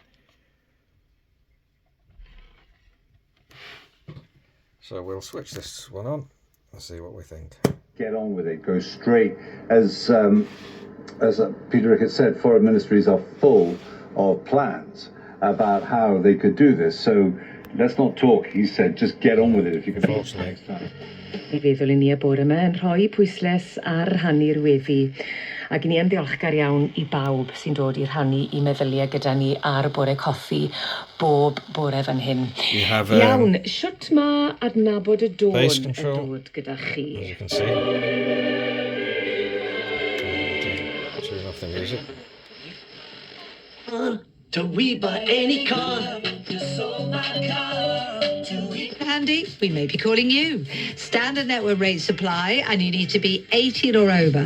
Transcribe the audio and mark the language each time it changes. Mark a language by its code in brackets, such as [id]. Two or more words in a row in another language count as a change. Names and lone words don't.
[en] So we'll switch this one on and see what we think. Get on with it, go straight. As Peter Rickett said, foreign ministries are full of plans about how they could do this. So let's not talk, he said, just get on with it if you can. Unfortunately. [cy] Mi feddwl i ni y bore yma yn rhoi pwysles ar rhannu'r weddi. Ac ni yn ddiolchgar iawn i bawb sy'n dod i rhannu I meddyliau gyda ni ar y bore coffi bob bore fan hyn. Iawn, siwt ma adnabod y dôn yn dod gyda chi? [en] As you can see. Turn off the music. To we buy any car, just sold my car. Andy, we may be calling you. Standard network rate supply, and you need to be 18 or over.